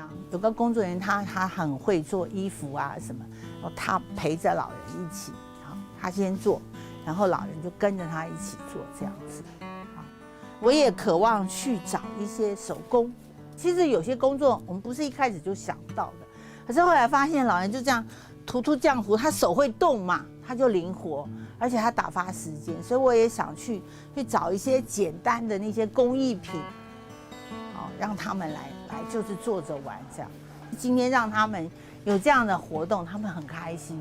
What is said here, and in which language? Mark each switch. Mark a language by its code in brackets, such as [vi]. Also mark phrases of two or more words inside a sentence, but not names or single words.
[zh] 有個工作人員他很會做衣服啊什麼，然後他陪着老人一起，好，他先做，然後老人就跟着他一起做這樣子。好，我也渴望去找一些手工。其實有些工作我們不是一開始就想到的，可是後來發現老人就這樣塗漿糊，他手會動嘛，他就靈活，而且他打發時間，所以我也想去找一些簡單的那些工藝品，好，讓他們來就是做着玩這樣。今天讓他們有這樣的活動，他們很開心。